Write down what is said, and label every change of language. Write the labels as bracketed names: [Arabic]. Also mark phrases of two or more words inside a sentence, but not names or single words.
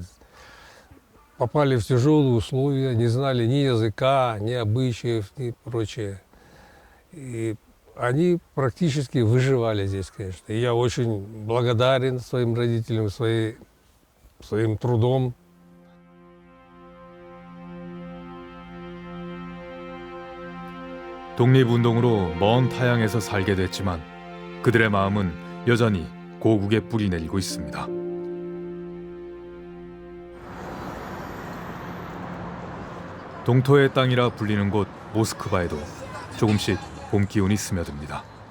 [Russian] Попали в тяжелые условия, не знали ни языка, ни обычаев, ни прочее. И они практически выживали здесь, конечно. И я очень благодарен своим родителям, своим трудом. [Korean] 독립운동으로 먼 타양에서 살게 됐지만 그들의 마음은 여전히 고국에 뿌리 내리고 있습니다. 동토의 땅이라 불리는 곳 모스크바에도 조금씩 봄 기운이 스며듭니다.